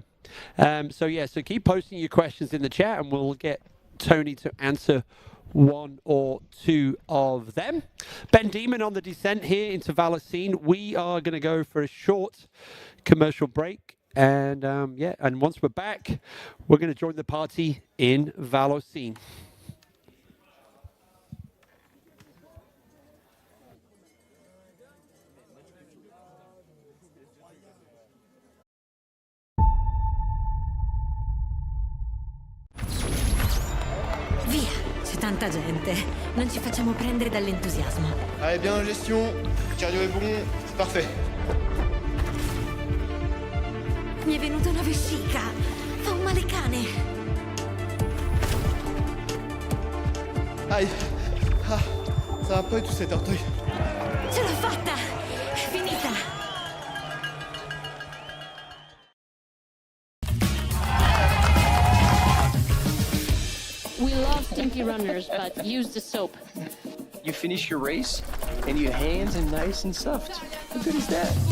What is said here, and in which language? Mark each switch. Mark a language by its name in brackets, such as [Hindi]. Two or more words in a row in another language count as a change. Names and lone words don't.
[English] So keep posting your questions in the chat, and we'll get Tony to answer 1 or 2 of them. Ben Demon on the descent here into Vallorcine. We are going to go for a short commercial break. And and once we're back, we're going to join the party in Vallorcine. [Italian] Via, c'è tanta gente. Non ci facciamo prendere dall'entusiasmo. [French] Allez, bien en gestion, cardio est bon, c'est parfait. [Italian] Mi è venuta una vescica. Fa un male cane. [French] Aïe. Ah, ça va pas du tout cet orteil. [Italian] Ce l'ho fatta! È finita! [English] We love stinky runners, but use the soap. You finish your race, and your hands are nice and soft. How good is that?